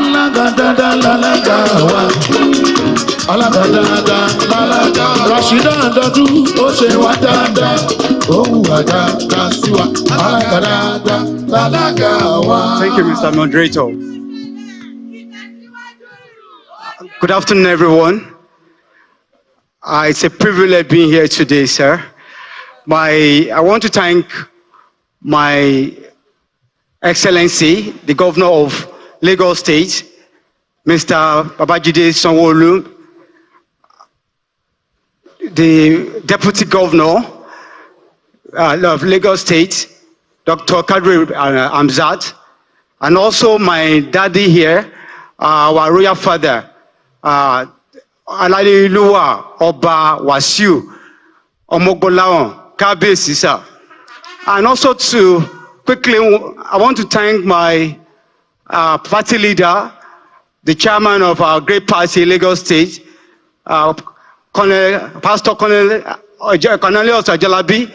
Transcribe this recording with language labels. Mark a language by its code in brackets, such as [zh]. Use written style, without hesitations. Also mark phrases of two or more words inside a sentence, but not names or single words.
[en] Thank you, Mr. Moderator. Good afternoon, everyone. It's a privilege being here today, sir. I want to thank my Excellency, the Governor of Lagos State, Mr. Babajide Sanwo-Olu, the Deputy Governor of Lagos State, Dr. Kadri Amzat, and also my daddy here, our royal father, Alaliluwa Oba Wasiu Omogbolaon Kabiyesi, sir. And also quickly, I want to thank my party leader, the chairman of our great party, Lagos State, Pastor Cornelius Ajalabi.